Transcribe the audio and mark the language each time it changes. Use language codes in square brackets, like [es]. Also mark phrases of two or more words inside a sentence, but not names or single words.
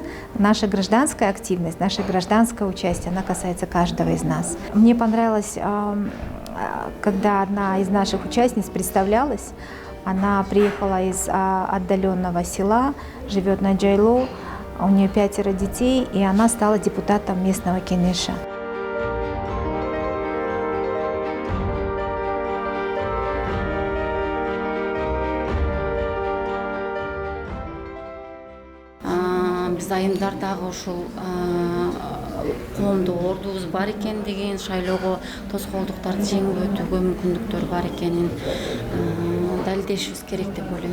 [ru] Наша гражданская активность, наше гражданское участие, она касается каждого из нас. Мне понравилось, когда одна из наших участниц представлялась. Она приехала из отдаленного села, живет на Джайло, у нее 5 детей, и она стала депутатом местного кенеша. [ky] Биз айымдар дагы ушул коомдук ордубуз бар экендигин, шайлоого тоскоолдуктарды жеңип өтүүгө мүмкүндүктөр бар экенин далилдешибиз керек деп ойлойм.